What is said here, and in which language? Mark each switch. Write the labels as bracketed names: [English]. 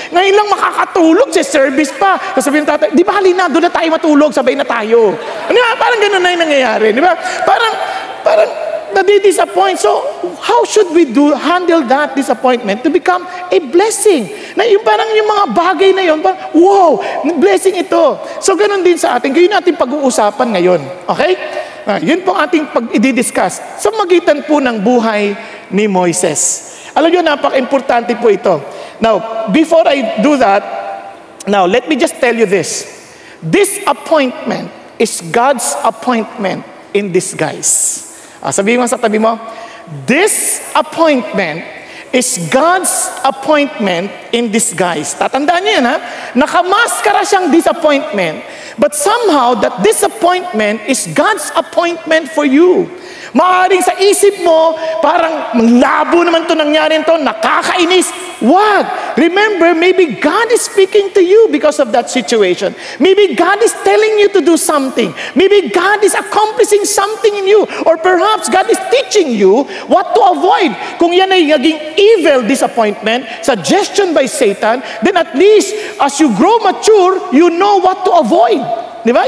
[Filipino] Ngayon lang makakatulog sa service pa. Sasabihin ng tatay, di ba halina, doon na tayo matulog, sabay na tayo. Parang ganun na yung nangyayari. Di ba? Parang nadi-disappoint. [English] So, how should we handle that disappointment to become a blessing? [Filipino] Na yung parang yung mga bagay na yun, parang, wow, blessing ito. So, ganun din sa atin. Ganyan natin pag-uusapan ngayon. Okay? Yun po ating pag-i-discuss sa magitan po ng buhay ni Moises. Alam nyo, napaka-importante po ito. [English] Now, before I do that, now, let me just tell you this. This appointment is God's appointment in disguise. [Filipino] Sabihin mo sa tabi mo, [English] this appointment is God's appointment in disguise. [Filipino] Tatandaan niyo yan, ha? Nakamaskara siyang [English] disappointment, but somehow that disappointment is God's appointment for you. [Filipino] Maaring sa isip mo, parang labo naman ito nangyari ito, nakakainis. [English] What? Remember, maybe God is speaking to you because of that situation. Maybe God is telling you to do something. Maybe God is accomplishing something in you. Or perhaps God is teaching you what to avoid. [Filipino] Kung yan ay naging [English] evil disappointment, suggestion by Satan, then at least as you grow mature, you know what to avoid. [Filipino] Di ba?